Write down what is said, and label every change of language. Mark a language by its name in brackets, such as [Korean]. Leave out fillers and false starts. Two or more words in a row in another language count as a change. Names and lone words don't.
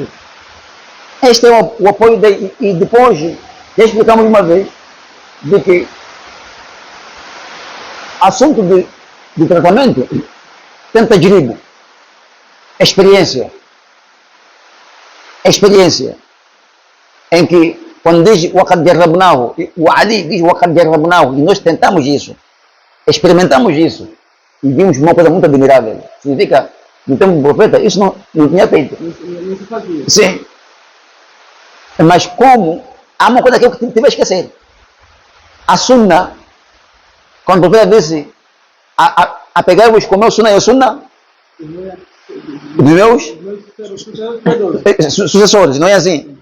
[Portuguese] Este é o apoio e depois já explicamos uma vez de que assunto de tratamento tem tajribo, experiência, em que quando diz [Arabic] وَقَدْ جَرَّبْنَاهُ, [Portuguese] o Ali diz [Arabic] وَقَدْ جَرَّبْنَاهُ, [Portuguese] e nós tentamos isso, experimentamos isso, e vimos uma coisa muito admirável. Significa, no tempo do profeta, isso não tinha feito. Não se fazia. Sim. Mas como, há uma coisa que eu tive a esquecer. A sunna, quando o profeta disse, a pegar-vos com o meu sunna, é o sunna dos meus sucessores, não é assim?